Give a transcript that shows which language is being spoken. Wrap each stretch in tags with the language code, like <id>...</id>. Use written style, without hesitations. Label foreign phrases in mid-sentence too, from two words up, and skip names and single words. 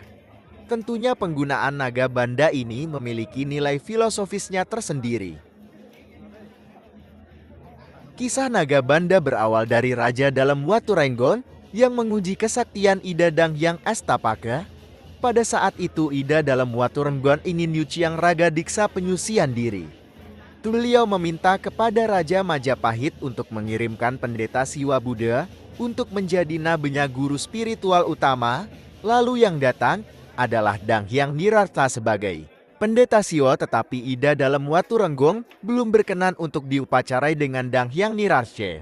<id>Tentunya penggunaan naga banda ini memiliki nilai filosofisnya tersendiri. Kisah naga banda berawal dari raja dalam Watu Renggon yang menguji kesaktian Ida Danghyang Astapaka. Pada saat itu Ida dalam Watu Renggon ingin</id> <ban>nyuciang raga</ban> <id>diksa penyucian diri. Beliau meminta kepada Raja Majapahit untuk mengirimkan pendeta Siwa Buddha untuk menjadi nabinya guru spiritual utama. Lalu yang datang adalah Danghyang Nirartha sebagai pendeta Siwa, tetapi Ida dalam Watu Renggong belum berkenan untuk diupacarai dengan Danghyang Nirartha.</id>